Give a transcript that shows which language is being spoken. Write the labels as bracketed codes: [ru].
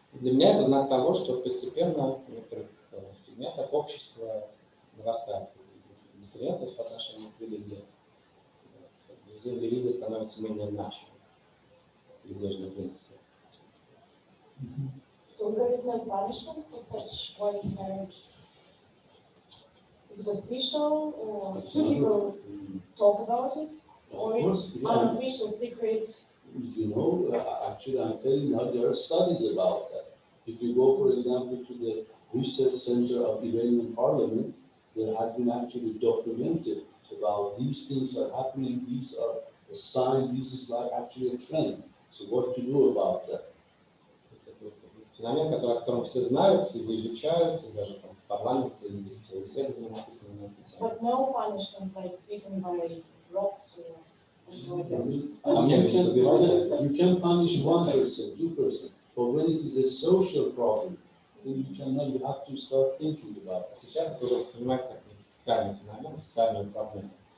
[ru] Для меня это знак того, что постепенно в некоторых сегментах общества нарастает дифференция в отношении к религии. Религия становится менее значимой в религиозном принципе. [en] So there is no punishment for such white marriage? Is it official, or should people talk about it? Or it's unofficial, secret? You know, actually, I'm telling you, there are studies about that. If you go, for example, to the research center of Iranian parliament, there has been actually documented about these things are happening, these are a sign, this is like actually a trend. So what to do about that? [ru] Феномен, о котором все знают, его изучают, и даже там, в парламенте есть исследования написаны на эту тему. [en] But no punishment like beaten by rocks or something like You can punish one person, 2%, but when it is a social problem, then you have to start thinking about it. [ru] Сейчас это уже воспринимается как социальный феномен, социальную проблему.